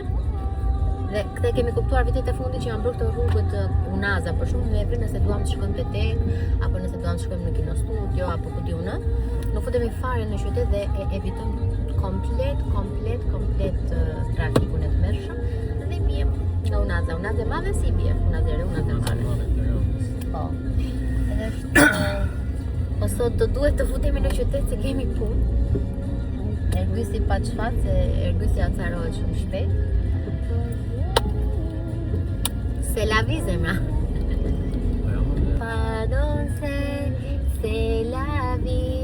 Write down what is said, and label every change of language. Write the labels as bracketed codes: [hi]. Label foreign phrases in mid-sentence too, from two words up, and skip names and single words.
[sq] Dhe këtë kemi kuptuar vitet e fundit që janë bërë këto rrugët unaza, për shumë me evri nëse duam të shkojmë te tek, apo nëse duam të shkojmë në Kino Studio, apo ku di unë, nuk futemi fare në qytet dhe evitojmë komplet trafikun e tmerrshëm dhe biem nga unaza e madhe si bie, unaza e madhe. Po. Edhe po sot do duhet të futemi në qytet se kemi punë. Ergysi pa çfarë, se Ergysi acarohet shumë shpejt. [fr] C'est la vie, zemra. Pardon, c'est la vie.